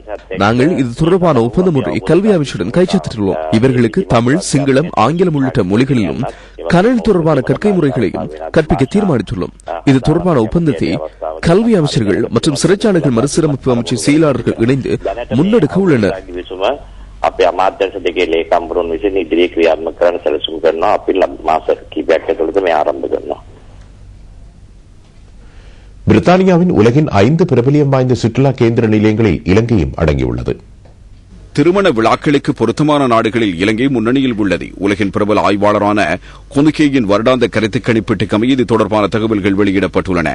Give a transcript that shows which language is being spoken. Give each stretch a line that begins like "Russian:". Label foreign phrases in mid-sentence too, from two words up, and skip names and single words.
Tamil: நாங்கள் இது தொடர்பான ஒப்பந்தம் ஒன்றை கல்வி அமைச்சுடன் கைச்சாத்திட்டுள்ளோம். இவர்களுக்கு தமிழ், சிங்களம், ஆங்கிலம் உள்ளிட்ட மொழிகளிலும் கணனி தொடர்பான கற்கை முறைகளையும் கற்பிக்க தீர்மானித்துள்ளோம். இது தொடர்பான ஒப்பந்தத்தை கல்வி அமைச்சர்கள் மற்றும் சிறைச்சாலைகள் மறுசீரமைப்பு அமைச்சர் செயலாளர்கள் இணைந்து முன்னெடுக்க உள்ளனர்.
Sinhala: අපේ අමාත්‍යංශ දෙකේ ලේකම්වරුන් විසින් ඉදිරියේ ක්‍රියාත්මක කරන්න සැලසුම් කරනවා. අපි මාස කිහිපයක් ඇතුළත මේ ආරම්භ කරනවා.
Tamil: பிரித்தானியாவின் உலகின் 5 பிரபலியம் வாய்ந்த சுற்றுலா கேந்திர நிலையங்களில் இலங்கையும் அடங்கியுள்ளது. திருமண விழாக்களுக்கு பொருத்தமான நாடுகளில் இலங்கை முன்னணியில் உள்ளது. உலகின் பிரபல ஆய்வாளரான கொனுகேயின் வருடாந்த கருத்து கணிப்பீட்டுக்கு இது தொடர்பான தகவல்கள் வெளியிடப்பட்டுள்ளன.